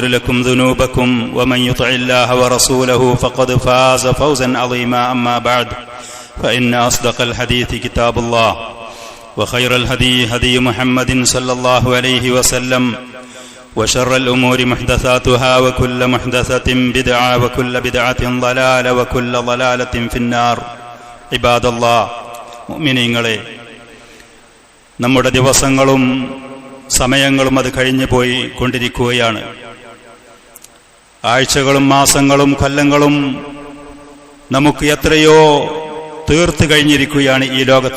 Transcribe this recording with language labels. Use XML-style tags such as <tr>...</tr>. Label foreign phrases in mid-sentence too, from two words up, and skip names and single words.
<ar>لكم ذنوبكم ومن يطع الله ورسوله فقد فاز فوزا عظيما أما بعد فإن أصدق الحديث كتاب الله وخير الهدي هدي محمد صلى الله عليه وسلم وشر الأمور محدثاتها وكل محدثة بدعة وكل بدعة ضلالة وكل ضلالة في النار عباد الله</ar> <ml>മുഅ്മിനീങ്ങളെ നമ്മുടെ ദിവസങ്ങളും സമയങ്ങളും അത് കഴിഞ്ഞു പോയി കൊണ്ടിരിക്കുകയാണ്. ആഴ്ചകളും മാസങ്ങളും കൊല്ലങ്ങളും നമുക്ക് എത്രയോ തീർത്തു കഴിഞ്ഞിരിക്കുകയാണ് ഈ ലോകത്ത്.</ml>